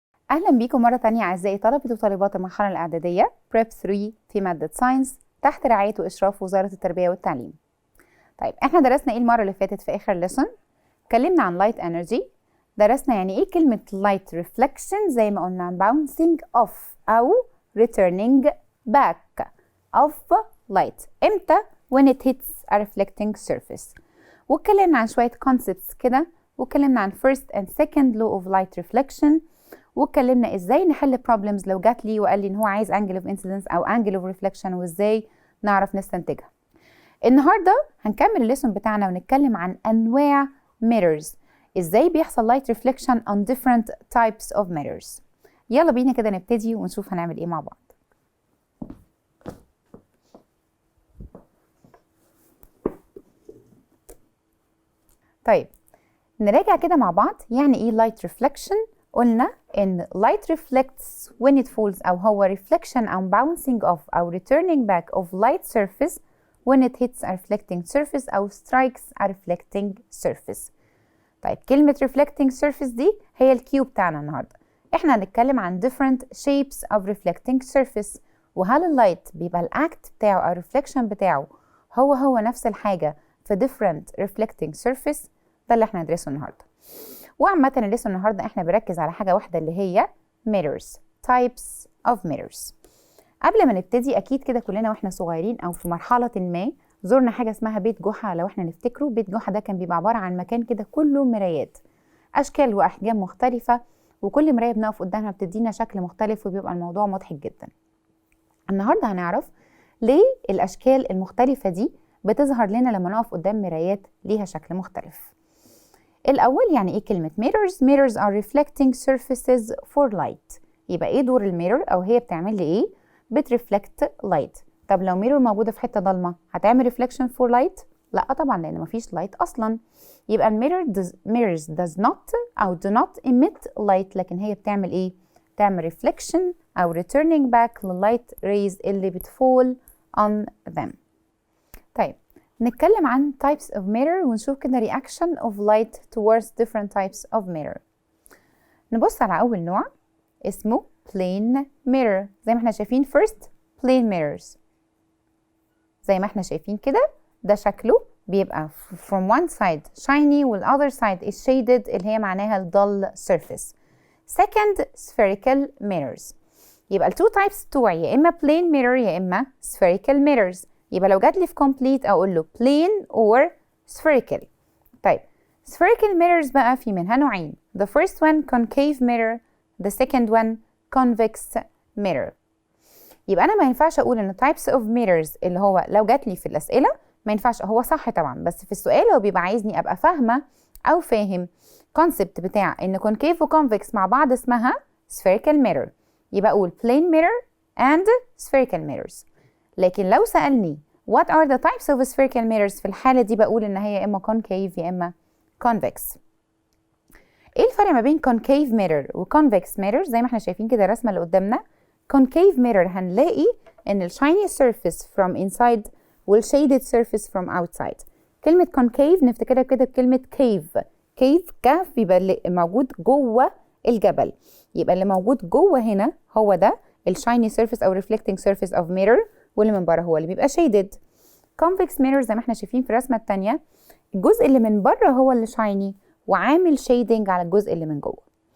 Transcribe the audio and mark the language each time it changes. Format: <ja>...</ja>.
<ar>أهلا بيكم مرة تانية أعزائي طلبة وطالبات المرحلة الإعدادية Prep 3 في مادة ساينس تحت رعاية وإشراف وزارة التربية والتعليم. طيب احنا درسنا ايه المرة اللي فاتت في آخر ليسون؟ اتكلمنا عن لايت انرجي، درسنا يعني ايه كلمة لايت ريفلكشن زي ما قلنا</ar> <en>bouncing off أو returning back of light.</en> <ar>امتى؟</ar> <en>when it hits a reflecting surface.</en> <ar>واتكلمنا عن شوية concepts كده، واتكلمنا عن</ar> <en>first and second law of light reflection،</en> <ar>واتكلمنا ازاي نحل problems لو جات لي وقال لي ان هو عايز</ar> <en>angle of incidence</en> <ar>او</ar> <en>angle of reflection</en> <ar>وازاي نعرف نستنتجها. النهارده هنكمل الليسون بتاعنا ونتكلم عن انواع mirrors، ازاي بيحصل</ar> <en>light reflection on different types of mirrors.</en> <ar>يلا بينا كده نبتدي ونشوف هنعمل ايه مع بعض. طيب نراجع كده مع بعض يعني ايه</ar> <en>light reflection.</en> <ar>قلنا ان</ar> <en>light reflects when it falls أو هو reflection أو bouncing off أو returning back of light surface when it hits a reflecting surface أو strikes a reflecting surface.</en> <ar>طيب كلمة reflecting surface دي هي الكيو بتاعنا النهاردة. احنا هنتكلم عن</ar> <en>different shapes of reflecting surface،</en> <ar>وهل اللايت بيبقى الأكت بتاعه أو reflection بتاعه هو نفس الحاجة في</ar> <en>different reflecting surface.</en> <ar>ده اللي احنا هندرسه النهاردة. وعامة الليسون النهارده احنا بنركز على حاجة واحدة اللي هي mirrors،</ar> <en>types of mirrors.</en> <ar>قبل ما نبتدي اكيد كده كلنا واحنا صغيرين او في مرحلة ما زرنا حاجة اسمها بيت جحا. لو احنا نفتكره بيت جحا ده كان بيبقى عبارة عن مكان كده كله مرايات اشكال واحجام مختلفة، وكل مراية بنقف قدامها بتدينا شكل مختلف وبيبقى الموضوع مضحك جدا. النهارده هنعرف ليه الاشكال المختلفة دي بتظهر لنا لما نقف قدام مرايات ليها شكل مختلف. الأول يعني إيه كلمة</ar> <en>mirrors؟ mirrors are reflecting surfaces for light.</en> <ar>يبقى إيه دور الميرور أو هي بتعمل لي إيه؟ بترفلكت light. طب لو ميرور موجودة في حتة ضلمة هتعمل</ar> <en>reflection for light؟</en> <ar>لأ طبعا، لأن مفيش light أصلا.</ar> <en>يبقى mirrors does not أو do not emit light،</en> <ar>لكن هي بتعمل إيه؟</ar> <en>تعمل reflection أو returning back للlight rays اللي بتفول on them. طيب نتكلم عن types of mirror</en> <ar>ونشوف كده</ar> <en>reaction of light towards different types of mirror.</en> <ar>نبص على أول نوع اسمه plain mirror. زي ما احنا شايفين first plain mirrors، زي ما احنا شايفين كده ده شكله بيبقى</ar> <en>from one side shiny</en> <ar>وال</ar> <en>other side is shaded</en> <ar>اللي هي معناها</ar> <en>dull surface. second spherical mirrors. يبقى ال two types بتوعي</en> <ar>يا إما</ar> <en>plain mirror يا إما spherical mirrors.</en> <ar>يبقى لو جات لي في complete أقول له plain or spherical. طيب spherical mirrors بقى في منها نوعين.</ar> <en>The first one concave mirror, the second one convex mirror.</en> <ar>يبقى أنا ما ينفعش أقول إن</ar> <en>types of mirrors</en> <ar>اللي هو لو جات لي في الأسئلة ما ينفعش، هو صح طبعا، بس في السؤال هو بيبقى عايزني أبقى فاهمة أو فاهم concept بتاع إن concave و convex مع بعض اسمها spherical mirror.</ar> <en>يبقى أقول plain mirror and spherical mirrors.</en> <ar>لكن لو سألني</ar> <en>what are the types of spherical mirrors</en> <ar>في الحالة دي بقول إن هي يا إما concave يا إما convex. إيه الفرق ما بين concave mirror و convex mirror؟ زي ما احنا شايفين كده الرسمة اللي قدامنا.</ar> <en>concave mirror</en> <ar>هنلاقي إن ال</ar> <en>shiny surface from inside وال shaded surface from outside.</en> <ar>كلمة concave نفتكرها كده بكلمة cave. cave كهف بيبقى اللي موجود جوه الجبل. يبقى اللي موجود جوه هنا هو ده ال</ar> <en>shiny surface أو reflecting surface of mirror،</en> <ar>واللي من بره هو اللي بيبقى shaded. convex mirror زي ما احنا شايفين في الرسمة التانية الجزء اللي من بره هو اللي shiny وعامل shading على الجزء اللي من جوه.</ar>